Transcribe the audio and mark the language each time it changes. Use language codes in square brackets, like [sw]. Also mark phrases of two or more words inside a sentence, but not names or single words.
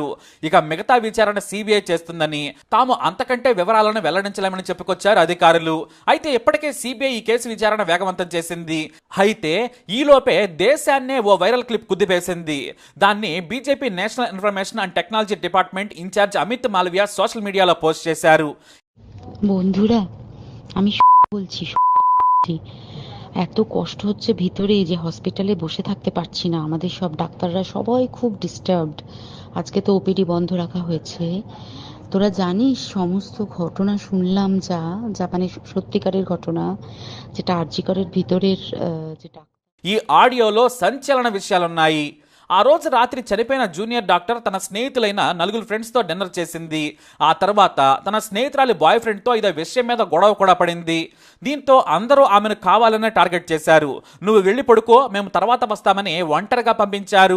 [te] ఇక మిగతా విచారణ సిబిఐ చేస్తుందని, తాము అంతకంటే వివరాలను వెల్లడించలేమని చెప్పుకొచ్చారు అధికారులు. అయితే ఇప్పటికే సిబిఐ ఈ కేసు విచారణ వేగవంతం చేసింది. అయితే ఈలోపే దేశాన్నే ఓ వైరల్ క్లిప్ కుదిపేసింది. దాన్ని బీజేపీ [en] National Information and Technology Department in-charge [te] అమిత్ మాలవియా [en] social mediaలో [te] పోస్ట్ చేశారు. [bn] বন্ধুরা, আমি বলছি এত কষ্ট হচ্ছে ভিতরে যে হসপিটালে বসে থাকতে পারছি না। আমাদের সব ডাক্তাররা সবাই খুব ডিস্টার্বড। আজকে তো ওপিডি বন্ধ রাখা হয়েছে। তোরা জানিস সমস্ত ঘটনা শুনলাম, যা মানে সত্যিকারের ঘটনা, যেটা আরজিকরের ভিতরের যেটা [te] ఈ ఆడియోలో సంచలన విషయాలున్నాయి. ఆ రోజు రాత్రి చనిపోయిన [en] junior doctor [te] తన స్నేహితులైన నలుగురు ఫ్రెండ్స్తో డిన్నర్ చేసింది. ఆ తర్వాత తన స్నేహితురాలి బాయ్ ఫ్రెండ్తో ఇదే విషయం మీద గొడవ కూడా పడింది. దీంతో అందరూ ఆమెను కావాలనే టార్గెట్ చేశారు. నువ్వు వెళ్ళి పడుకో, మేము తర్వాత వస్తామని ఒంటరిగా పంపించారు.